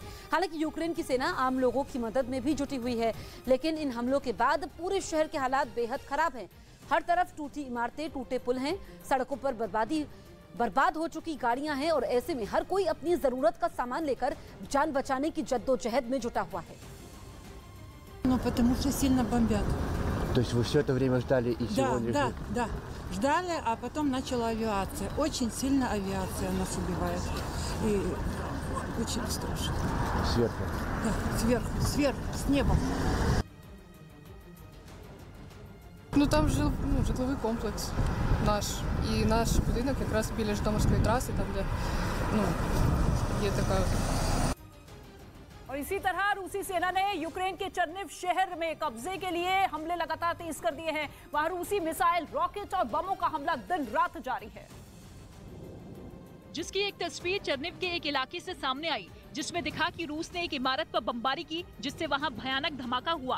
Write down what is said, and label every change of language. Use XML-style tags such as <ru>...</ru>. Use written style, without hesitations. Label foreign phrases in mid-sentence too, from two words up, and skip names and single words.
<hi>हालांकि यूक्रेन की सेना आम लोगों की मदद में भी जुटी हुई है, लेकिन इन हमलों के बाद पूरे शहर के हालात बेहद खराब हैं। हर तरफ टूटी इमारतें, टूटे पुल हैं, सड़कों पर बर्बाद हो चुकी गाड़ियां हैं और ऐसे में हर कोई अपनी जरूरत का सामान लेकर जान बचाने की जद्दोजहद में जुटा हुआ है।</hi> <ru>Ну, потому что сильно бомбят. То есть вы все это время ждали и сегодня? Да. Ждали, а потом начала авиация. Очень сильно авиация нас убивает. И очень страшно. Сверху? Да, сверху, с неба.</ru> <uk>Ну там житловий комплекс наш. І наш будинок якраз біля Житомирської траси, там де є така.</uk> <hi>और इसी तरह रूसी सेना ने यूक्रेन के चर्निव शहर में कब्जे के लिए हमले लगातार तेज कर दिए हैं। वहां रूसी मिसाइल, रॉकेट और बमों का हमला दिन रात जारी है। जिसकी एक तस्वीर चर्निव के एक इलाके से सामने आई, जिसमें दिखा कि रूस ने एक इमारत पर बमबारी की, जिससे वहां भयानक धमाका हुआ।</hi>